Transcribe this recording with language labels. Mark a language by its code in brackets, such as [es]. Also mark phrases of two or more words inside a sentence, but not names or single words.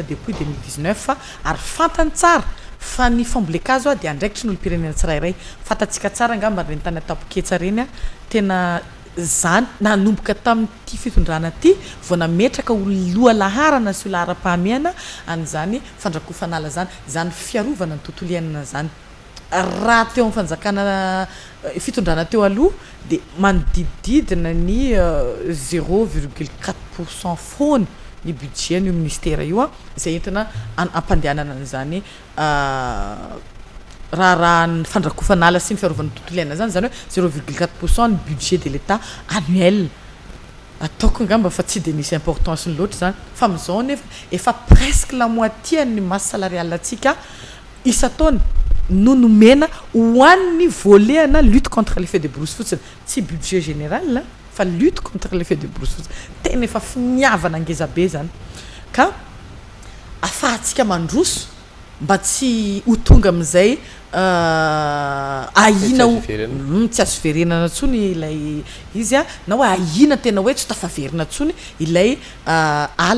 [mg] depuis 2019 fa ary fantany tsara fa ny fambolekazo de andraikitry ny olo-pirenena tsirairay fantatsika tsara angamba reny tany atapoketsa reny tena zany nanomboka tamin'ity fitondrana ty vao nametraka loha laharana sy lahara-pahamiana an'izany fandrakofanala zany fiarovana ny tontolo iainana zany raha teo amin'ny fanjakana fitondrana teo aloha de manodidididina ny 0,4% foana ny budget ny ministère io izay entina ampandehanana an'izany raha ny fandrakofanala sy ny fiarovana tontolo iainana zany hoe 0,4% ny [fr] budget de l'état annuel [mg] ataoko ngamba fa tsy de misy importance ny loatra zany fa am'izao nefa efa [fr] presque la moitié [mg] ny [fr] masse salariale [mg] atsika isa-taona no nomena ho an'ny volet na [fr] lutte contre l'effet de brousse [mg] fotsiny tsy [fr] budget général [mg] fa [fr] lutte contre l'effet de brousse [mg] fotsiny tena efa finiavana angezabe zany ka afahantsika mandroso mba tsy ho tonga amin'izay ahina tsy azo verenana tsony ilay izy na hoe ahina tena hoe tsy tafaverina tsony ilay ala